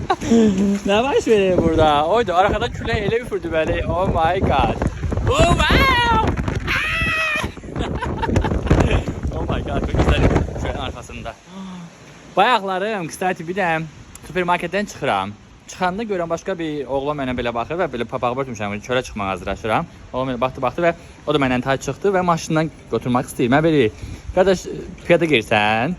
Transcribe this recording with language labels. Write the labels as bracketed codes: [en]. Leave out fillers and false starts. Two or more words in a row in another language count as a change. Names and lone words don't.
[az] Ne baş verir burada? Oydu arkada külək elə üfürdü bəli. [en] Oh my god. Oh wow. Oh my god. [tr] Çok güzel. Şöyle arkasında. [az] Bayaqlarım, kıstati bir də supermarketdən çıxıram. Çıxanda görəm başqa bir oğlan mənə belə baxır və belə papağı börtmüşəm, çölə çıxmağa hazırlaşıram. Oğlan mənə baxdı və o da məndən tay çıxdı və maşından götürmək istəyir. Mən belə, qardaş, piyada girsən?